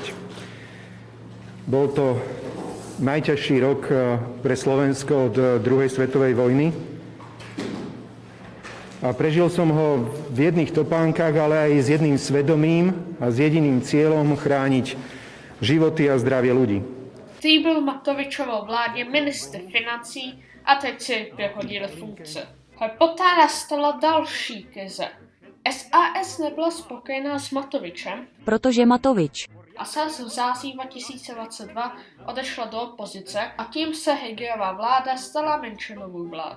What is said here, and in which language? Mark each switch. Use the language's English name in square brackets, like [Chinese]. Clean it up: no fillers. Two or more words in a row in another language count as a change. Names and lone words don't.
[Slovak] Bol to najťažší rok pre Slovensko od druhej svetovej vojny. A prežil som ho v jedných topánkach, ale aj s jedným svedomím a s jediným cieľom chrániť životy a zdravie ľudí. [Czech] Ty byl Matovičovou vládě ministr financí a teď si vyhodili funkce. Poté nastala další krize. SAS nebyla spokojená s Matovičem, protože Matovič a SAS v září 2022 odešla do opozice a tím se Hegerova vláda stala menšinovou vládou.